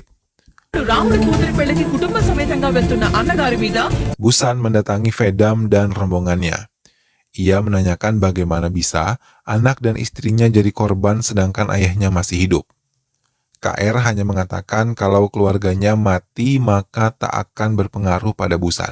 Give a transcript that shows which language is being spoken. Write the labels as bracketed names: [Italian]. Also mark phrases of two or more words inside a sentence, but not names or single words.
[Telugu] రాముడి కూతురి పెళ్లికి కుటుంబ సమేతంగా వెళ్తున్న అన్నగారి మీద [Indonesian] Busan mendatangi Vedam dan rombongannya. Ia menanyakan bagaimana bisa anak dan istrinya jadi korban sedangkan ayahnya masih hidup. KR hanya mengatakan kalau keluarganya mati maka tak akan berpengaruh pada Busan.